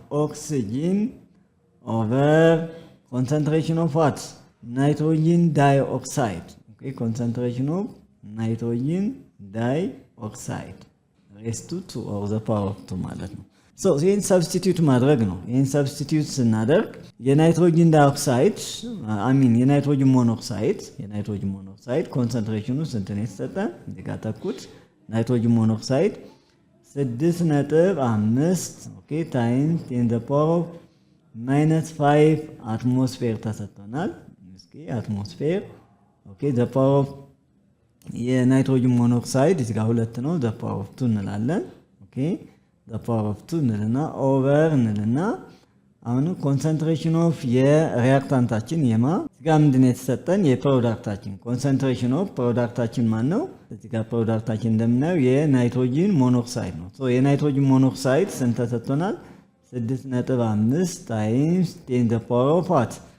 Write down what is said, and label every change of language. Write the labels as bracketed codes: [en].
[en] Oxygen over concentration of what? Nitrogen dioxide. Okay, concentration of nitrogen dioxide raised to 2 or the power of 2 [am] ማለት ነው። ሶ ይህን ሰብስቲቲዩት ማድረግ ነው። ይህን ሰብስቲቲዩት ስናደርግ የናይትሮጅን ዳይኦክሳይድ የናይትሮጅን ሞኖክሳይድ ኮንሰንትሬሽኑ ስንት ነው የተሰጠን? እዚህ ጋር ተኩት ናይትሮጅን ሞኖክሳይድ 6.5 ኦኬ ታይምስ 10 [en] the power of -5 [am] አትሞስፌር ተሰጥቶናል። እስኪ አትሞስፌር ኦኬ [en] the power of [am] የናይትሮጅን ሞኖክሳይድ እዚህ ጋር 2 ነው [en] the power of 2 [am] እንላለን። ኦኬ the power of 2 እንልና ኦቨር እንልና አሁን ኮንሰንትሬሽን ኦፍ የሪአክታንታችን እዚህ ጋር ምንድነው የተሰጠን? የፕሮዳክታችን ኮንሰንትሬሽን ኦፍ ፕሮዳክታችን ማን ነው? እዚህ ጋር ፕሮዳክታችን እንደምናየው የናይትሮጅን ሞኖክሳይድ ነው። ሶ የናይትሮጅን ሞኖክሳይድ ስንት ተሰጥቶናል? [en] 6.5 ታይምስ 10 the power of what?